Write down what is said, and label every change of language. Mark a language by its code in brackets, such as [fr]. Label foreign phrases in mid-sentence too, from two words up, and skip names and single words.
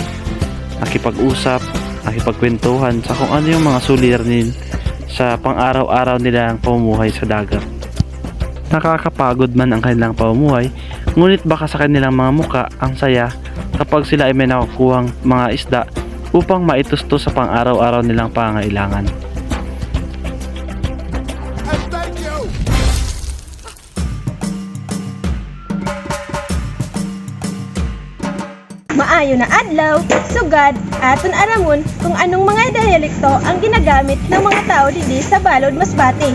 [tl] Nakipag-usap, nakipagkwentuhan sa kung ano yung mga suliranin sa pang-araw-araw nilang pamumuhay sa dagat. Nakakapagod man ang kanilang pamumuhay, ngunit baka sa kanilang mga muka ang saya kapag sila ay may nakukuhang mga isda upang maitusto sa pang-araw-araw nilang pangailangan. [msb] Maayo na adlaw, sugad, aton aramon [tl] kung anong mga diyalekto ang ginagamit ng mga tao didi sa Balod Masbate.